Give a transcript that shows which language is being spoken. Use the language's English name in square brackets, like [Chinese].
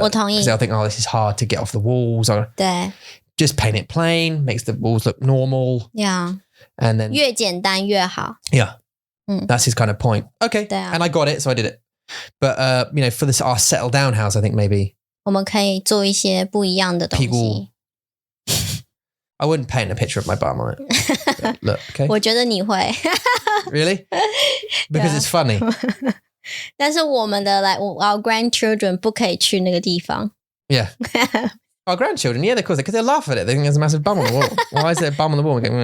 [Chinese] 我同意。 [English] Because they'll think, oh, this is hard to get off the walls. [Chinese] 对。 [English] Just paint it plain, makes the walls look normal. Yeah. And then [Chinese] 越简单越好。 [English] Yeah. That's his kind of point. Okay. [Chinese] 对啊。 [English] And I got it, so I did it. But you know, for this our settle down house, I think maybe [Chinese] 我们可以做一些不一样的东西。 [English] I wouldn't paint a picture of my bum on it. Look, okay. [Chinese] 我觉得你会。 [English] Really? Because it's funny. [Chinese] 但是我们的 [English] our grandchildren [Chinese] 不可以去那个地方。 [English] Yeah. Our grandchildren, yeah, of course, because they laugh at it. They think there's a massive bum on the wall. Why is there a bum on the wall?